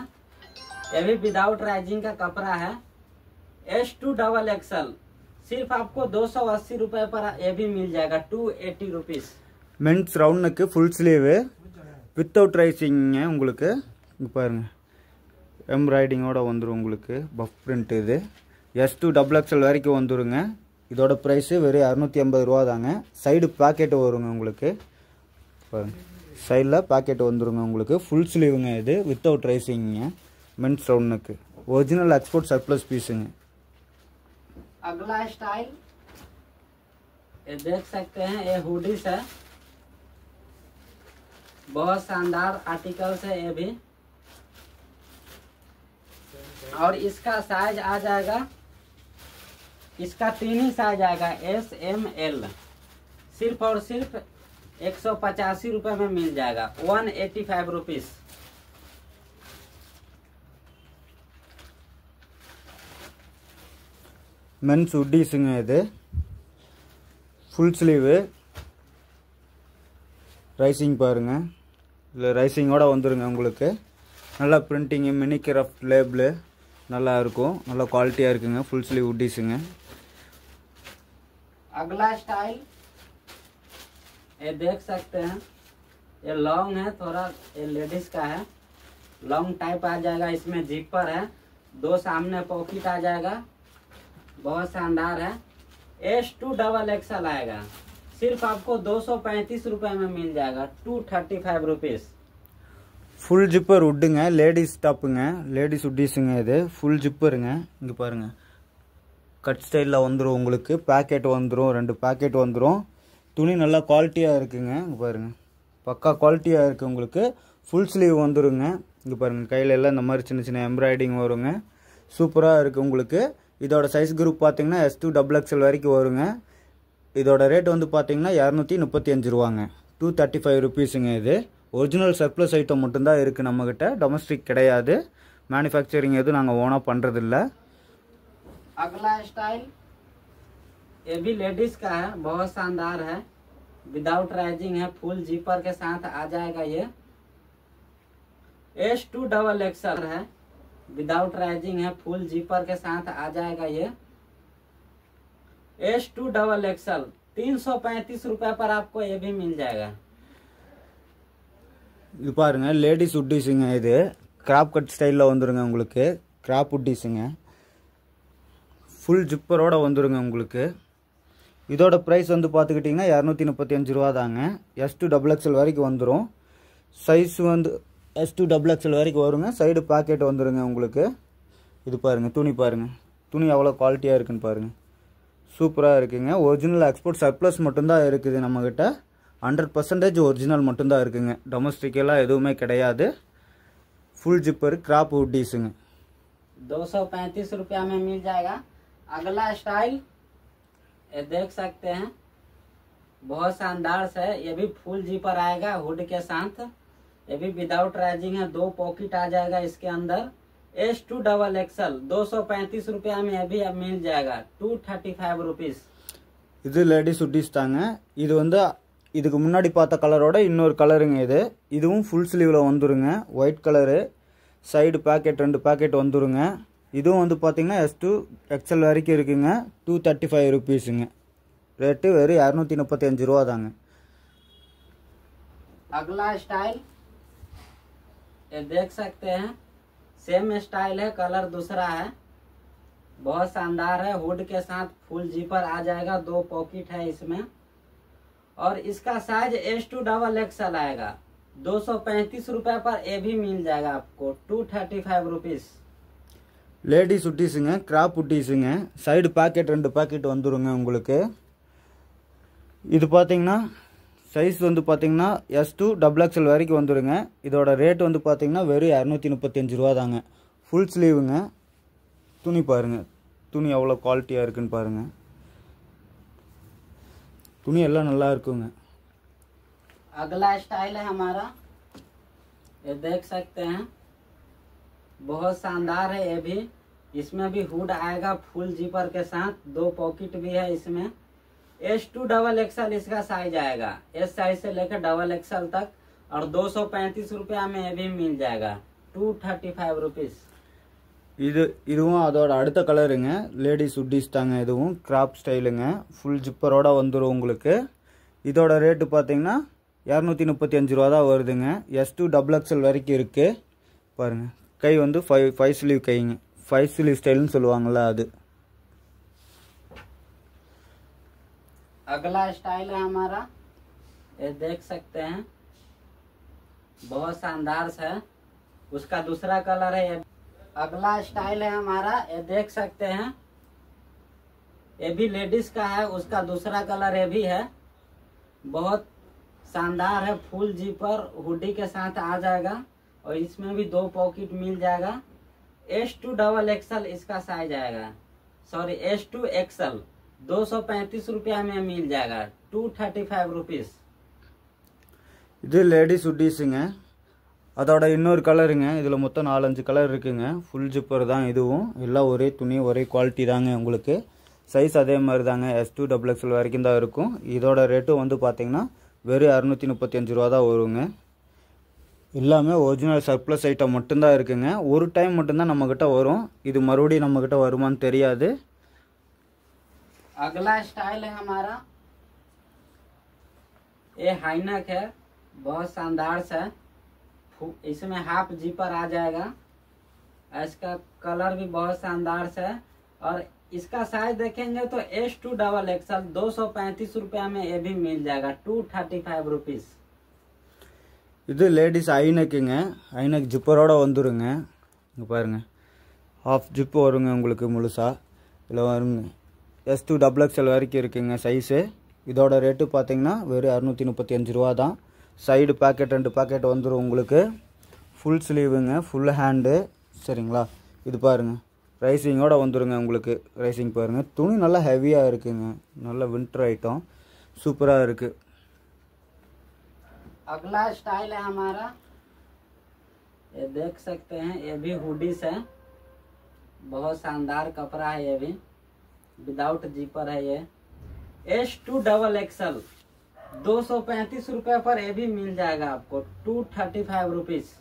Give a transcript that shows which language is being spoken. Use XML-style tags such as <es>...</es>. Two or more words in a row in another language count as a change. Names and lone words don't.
<hi>ये भी</hi> <en>without rising</en> <hi>का कपड़ा है, S2</hi> <en>double XL.</en> <hi>सिर्फ आपको 280 रुपए पर ये भी मिल जाएगा, 280 रुपीज।</hi> <en>mens round neck, full sleeve, without rising</en> <ta>உங்களுக்கு. இங்கே பாருங்கள், எம்ப்ராய்டிங்கோட வந்துடும் உங்களுக்கு.</ta> <en>puff print</en> <ta>இது. S2</ta> <en>double XL</en> <ta>வரைக்கும் வந்துடுங்க. இதோட ப்ரைஸு வெறும் 280 ரூபா தாங்க.</ta> <en>side pocket</en> <ta>வருங்க உங்களுக்கு. பாருங்கள், சைடில் பாக்கெட் வந்துடுங்க உங்களுக்கு.</ta> <en>full sleeve</en> <ta>இது,</ta> <en>without rising. mens round neck, original export surplus piece.</en> <hi>अगला स्टाइल, ये देख सकते हैं, ये हुडीस है, बहुत शानदार आर्टिकल्स है ये भी, और इसका साइज आ जाएगा, इसका 3 ही साइज आएगा, S, M, L। सिर्फ और सिर्फ 185 रुपए में मिल जाएगा, 185 रुपीज।</hi> <en>mens hoodies.</en> <ta>இது</ta> <en>full sleeve,</en> <ta>ரைசிங் பாருங்கள், இதில் ரைசிங்கோட வந்துருங்க உங்களுக்கு. நல்லா பிரிண்டிங்கு,</ta> <en>mini craft label</en> <ta>நல்லா இருக்கும், நல்லா குவாலிட்டியாக இருக்குங்க.</ta> <en>full sleeve hoodies.</en> <hi>अगला स्टाइल ये देख सकते हैं, ये लॉन्ग है, थोड़ा ये लेडीज का है,</hi> <en>long type</en> <hi>आ जाएगा। इसमें जिपर है, 2 सामने पॉकेट आ जाएगा, बहुत शानदार है। S2</hi> <en>double XL</en> <hi>आएगा, सिर्फ आपको 235 रुपए में मिल जाएगा, 235 रुपीज।</hi> <en>full zipper hood, ladies top, ladies hoodies.</en> <ta>இது</ta> <en>full zipper.</en> <ta>இங்கே பாருங்கள்,</ta> <en>cut style</en> <ta>வந்துடும் உங்களுக்கு. பேக்கெட் வந்துடும், 2 பேக்கெட் வந்துடும். துணி நல்லா குவாலிட்டியாக இருக்குங்க. இங்கே பாருங்கள், பக்கா குவாலிட்டியாக இருக்குது உங்களுக்கு.</ta> <en>full sleeve</en> <ta>வந்துடுங்க. இங்கே பாருங்கள், கையில் எல்லாம் இந்த மாதிரி சின்ன சின்ன எம்ப்ராய்டிங் வருங்க. சூப்பராக இருக்குது உங்களுக்கு. இதோட</ta> <en>size group</en> <ta>பார்த்தீங்கன்னா S2 XXL வரைக்கும் வருங்க. இதோட ரேட் வந்து பார்த்தீங்கன்னா 235 ரூபாங்க, 235 ருபீஸுங்க. இது</ta> <en>original surplus item</en> <ta>மட்டும்தான் இருக்குது நம்மக்கிட்ட, டொமஸ்டிக் கிடையாது. மேனுஃபேக்சரிங் எதுவும் நாங்கள் ஓனாக பண்ணுறதில்ல.</ta> <hi>अगला स्टाइल ये भी लेडीज का है, बहुत शानदार है,</hi> <en>without rising</en> <hi>है,</hi> <en>full zipper</en> <hi>के साथ आ जाएगा। ये S2</hi> <en>double XL</en> <hi>है,</hi> <en>without rising</en> <hi>है,</hi> <en>full zipper</en> <hi>के साथ आ जाएगा। ये S2</hi> <en>double XL</en> <hi>335 रुपए पर आपको ये भी मिल जाएगा।</hi> <ta>இது பாருங்க,</ta> <en>ladies hoodies.</en> <ta>இது</ta> <en>crop cut style</en> <ta>வந்துருங்க உங்களுக்கு.</ta> <en>crop hoodies, full zipper</en> <ta>வந்துருங்க உங்களுக்கு. இதோட ப்ரைஸ் வந்து பார்த்துக்கிட்டிங்கன்னா 235 ரூபா தாங்க. S2 XXL வரைக்கும் வந்துடும். சைஸ் வந்து S2 XXL வரைக்கும் வருங்க.</ta> <en>side pocket</en> <ta>வந்துருங்க உங்களுக்கு. இது பாருங்கள், துணி பாருங்கள், துணி எவ்வளோ குவாலிட்டியாக இருக்குன்னு பாருங்கள். சூப்பராக இருக்குங்க.</ta> <en>original export surplus</en> <ta>மட்டும்தான் இருக்குது நம்மக்கிட்ட. 100% ஒரிஜினல் மட்டும்தான் இருக்குங்க, டொமஸ்டிக் எல்லாம் எதுவுமே கிடையாது.</ta> <en>full zipper crop hoodies</en> <hi>235 रुपया में मिल जाएगा। अगला स्टाइल ये देख सकते हैं, बहुत शानदार से है। ये भी</hi> <en>full zipper</en> <hi>आएगा हुड के साथ, ये भी</hi> <en>without rising</en> <hi>है, 2 पॉकेट आ जाएगा इसके अंदर। S2 XXL 235 रुपया में अभी अब मिल जाएगा, 235 रुपीज।</hi> <ta>இது</ta> <en>ladies suttis</en> <ta>தாங்க. இது வந்து இதுக்கு முன்னாடி பார்த்த கலரோட இன்னொரு கலருங்க. இதுவும்</ta> <en>full sleeve</en> <ta>வந்துருங்க,</ta> <en>white colour. side pocket</en> <ta>2 பேக்கெட் வந்துருங்க. இதுவும் வந்து பார்த்தீங்கன்னா S2 XL வரைக்கும் இருக்குங்க, 235 ருபீஸுங்க. ரேட்டு வெறும் 235 ரூபா தாங்க.</ta> <hi>अगला स्टाइल ये देख सकते हैं,</hi> <en>same style</en> <hi>है, कलर दूसरा है, बहुत शानदार है। हुड के साथ</hi> <en>full zipper</en> <hi>आ जाएगा, 2 पॉकेट है इसमें, और इसका साइज S2 XXL आएगा। 235 रुपए पर ये भी मिल जाएगा आपको, 235 रुपीज।</hi> <en>ladies suttis, crop suttis. side pocket</en> <ta>2 பேக்கெட் வந்துருங்க உங்களுக்கு. இது பார்த்தீங்கன்னா சைஸ் வந்து பார்த்தீங்கன்னா S2 XXL வரைக்கும் வந்துருங்க. இதோட ரேட் வந்து பார்த்தீங்கன்னா வெறும் 235 ரூபா தாங்க.</ta> <en>full sleeve.</en> <ta>துணி பாருங்கள், துணி எவ்வளோ குவாலிட்டியாக இருக்குன்னு பாருங்கள். துணி எல்லாம் நல்லா இருக்குங்க.</ta> <hi>अगला स्टाइल है हमारा, ये देख सकते हैं, बहुत शानदार है। ये भी, इसमें भी हुड आएगा</hi> <en>full zipper</en> <hi>के साथ, 2 पॉकेट भी है इसमें। S2 XXL इसका साइज आएगा, S साइज से लेकर XXL तक, और 235 रुपया में ये भी मिल जाएगा, 235 रुपीज।</hi> <ta>இதுவும் அதோட அடுத்த கலருங்க.</ta> <en>ladies suttis</en> <ta>தாங்க. இதுவும்</ta> <en>crop style, full zipper</en> <ta>வந்துடும் உங்களுக்கு. இதோட ரேட்டு பார்த்தீங்கன்னா 235 ரூபா தான் வருதுங்க. S2 XXL வரைக்கும் இருக்குது பாருங்கள். கை வந்து 5 ஸ்லீவ் கைங்க, 5</ta> <en>sleeve style</en> <ta>சொல்லுவாங்கள்ல அது.</ta> <hi>अगला स्टाइल है हमारा, ये देख सकते हैं, बहुत शानदार है, उसका दूसरा कलर है। अगला स्टाइल है हमारा, ये देख सकते हैं, ये भी लेडीज का है, उसका दूसरा कलर ये भी है, बहुत शानदार है।</hi> <en>full zipper hoodie</en> <hi>के साथ आ जाएगा, और इसमें भी 2 पॉकेट मिल जाएगा। S2 XXL इसका साइज आएगा, सॉरी S2 XL 235 रुपया में मिल जाएगा, 235 रुपीज।</hi> <ta>இது</ta> <en>ladies suttis.</en> <ta>அதோட இன்னொரு கலருங்க. இதில் மொத்தம் 4-5 கலர் இருக்குங்க.</ta> <en>full zipper</en> <ta>தான் இதுவும். எல்லாம் ஒரே துணி, ஒரே குவாலிட்டி தாங்க உங்களுக்கு. சைஸ் அதே மாதிரி தாங்க, S2 XXL வரைக்கும் தான் இருக்கும். இதோட ரேட்டும் வந்து பார்த்தீங்கன்னா வெறும் 235 ரூபா தான் வருங்க. எல்லாமே</ta> <en>original surplus item</en> <ta>மட்டும்தான் இருக்குங்க. ஒரு டைம் மட்டும்தான் நம்மக்கிட்ட வரும். இது மறுபடியும் நம்மக்கிட்ட வருமான்னு தெரியாது.</ta> <hi>अगला स्टाइल है हमारा, ये हाइनक है, बहुत शानदार सा। इसमें</hi> <en>half zipper</en> <hi>आ जाएगा। इसका कलर भी बहुत शानदार सा है और इसका साइज देखेंगे तो S2XXL 235 रुपया में ये भी मिल जाएगा, 235 रुपीज।</hi> <ta>இது</ta> <en>ladies high neck. high neck zipper</en> <ta>வந்துருங்க. இங்கே பாருங்கள்,</ta> <en>half zip</en> <ta>வருங்க உங்களுக்கு முழுசாக. இதில் வருங்க S2XXL வரைக்கும் இருக்குங்க சைஸு. இதோட ரேட்டு பார்த்தீங்கன்னா வெறும் 235 ரூபா தான். சைடு பேக்கெட் 2 பேக்கெட் வந்துடும் உங்களுக்கு.</ta> <en>full sleeve, full hand.</en> <ta>சரிங்களா? இது பாருங்கள், ரைசிங்கோட வந்துடுங்க உங்களுக்கு. ரைசிங் பாருங்கள், துணி நல்லா ஹெவியாக இருக்குங்க. நல்ல</ta> <en>winter item,</en> <ta>சூப்பராக இருக்குது.</ta> <hi>अगला स्टाइल है हमारा, ये देख सकते हैं, ये भी हुडीस है। बहुत शानदार कपड़ा है, ये भी</hi> <en>without zipper</en> <hi>है। ये S2XXL 235 रुपये पर ये भी मिल जाएगा आपको, 235 रुपीज।</hi>